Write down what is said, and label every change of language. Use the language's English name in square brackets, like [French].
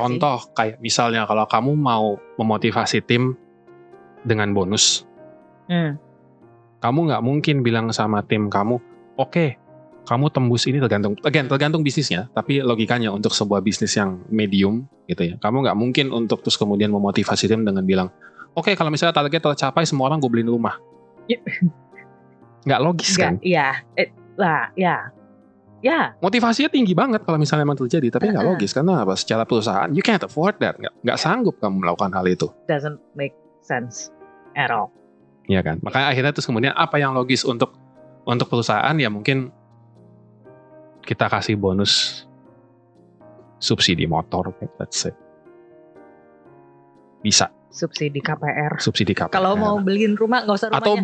[Indonesian] Contoh kayak misalnya kalau kamu mau memotivasi tim dengan bonus, kamu nggak mungkin bilang sama tim kamu, oke, kamu tembus ini tergantung bisnisnya, tapi logikanya untuk sebuah bisnis yang medium gitu ya, kamu nggak mungkin untuk terus kemudian memotivasi tim dengan bilang, oke, kalau misalnya target tercapai semua orang gue beliin rumah. Nggak logis kan? Iya, ya. Motivasinya tinggi banget kalau misalnya memang terjadi, tapi nggak logis karena apa? Secara perusahaan, [English] you can't afford that, [Indonesian] nggak sanggup kamu melakukan hal itu. [English] Doesn't make sense at all. [Indonesian] Iya kan? Makanya akhirnya terus kemudian apa yang logis untuk perusahaan ya mungkin kita kasih bonus subsidi motor, [English] let's say. [Indonesian] Bisa. Subsidi KPR. Kalau mau beliin rumah nggak usah rumahnya.